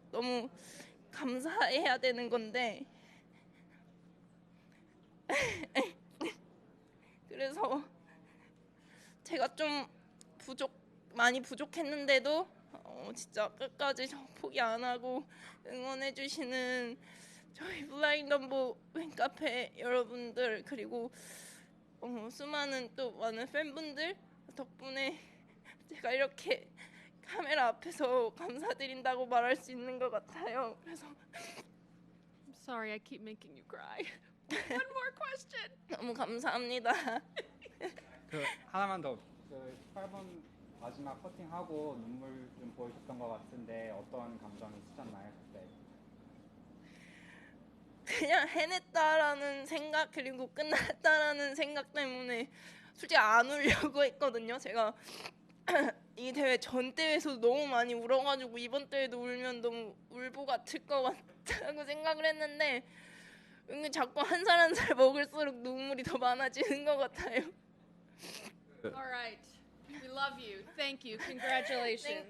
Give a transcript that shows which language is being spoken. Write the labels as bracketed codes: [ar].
[ko] 너무 감사해야 되는 건데 그래서 제가 좀 많이 부족했는데도 진짜 끝까지 저 포기 안 하고 응원해주시는 저희 블라인드 넘버 팬카페 여러분들 그리고 수많은 또 많은 팬분들 덕분에 제가 이렇게 카메라 앞에서 감사드린다고 말할 수 있는 것 같아요. 그래서 [en] I'm sorry, I keep making you cry. One more question. [ko] 너무 감사합니다. 그 하나만 더. 그 8번 마지막 퍼팅하고 눈물 좀 보이셨던 것 같은데 어떤 감정이 있으셨나요 그때? 그냥 해냈다라는 생각 그리고 끝났다라는 생각 때문에 솔직히 안 울려고 했거든요. 제가 이 대회 전 대회에서 너무 많이 울어가지고 이번 대회도 울면 너무 울보 같을 것 같다고 생각을 했는데 은근 자꾸 한 살 한 살 먹을수록 눈물이 더 많아지는 것 같아요. [en] All right. We love you. Thank you. Congratulations.